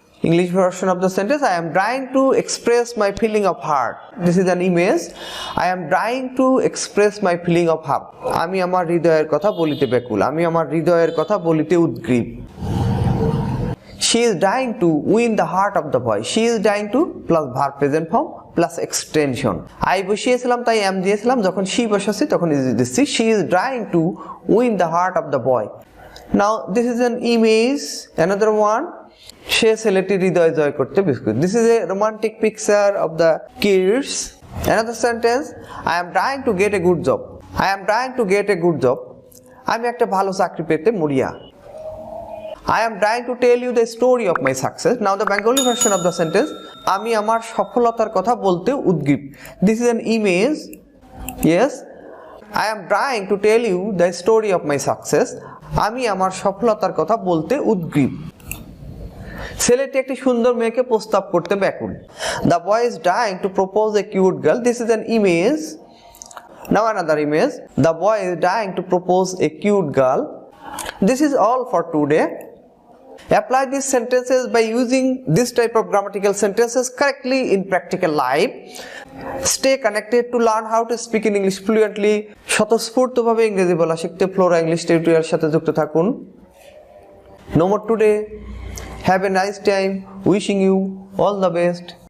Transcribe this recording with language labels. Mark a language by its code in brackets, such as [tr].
[en] English version of the sentence, I am trying to express my feeling of heart. This is an image. I am trying to express my feeling of heart. [bn] আমি আমার হৃদয়ের কথা বলিতে ব্যাকুল, আমি আমার হৃদয়ের কথা বলিতে উদ্গ্রীব। [en] She is trying to win the heart of the boy. She is trying to plus verb present form plus extension. [bn] I বসিয়েছিলাম তাই am দিয়েছিলাম, যখন she বসাচ্ছি তখন is দিচ্ছি। [en] She is trying to win the heart of the boy. Now this is an image, another one. [bn] সে ছেলেটির হৃদয় জয় করতে biscuit. [en] This is a romantic picture of the kids. Another sentence, I am trying to get a good job. I am trying to get a good job. [bn] আমি একটা ভালো চাকরি পেতে মরিয়া। [en] I am trying to tell you the story of my success. Now the Bengali version of the sentence, [bn] আমি আমার সফলতার কথা বলতে উদ্গ্রীব। [en] This is an image. Yes, I am trying to tell you the story of my success. [bn] আমি আমার সফলতার কথা বলতে উদ্গ্রীব। ছেলেটি একটি সুন্দর মেয়েকে প্রস্তাব করতে ব্যাকুল। [en] The boy is trying to propose a cute girl. This is an image. Now another image. The boy is trying to propose a cute girl. This is all for today. Apply these sentences by using this type of grammatical sentences correctly in practical life. Stay connected to learn how to speak in English fluently. [bn] স্বতঃস্ফূর্তভাবে ইংরেজি বলা শিখতে Flora English টিউটোরিয়ালের সাথে যুক্ত থাকুন। [en] No more today. Have a nice time. Wishing you all the best.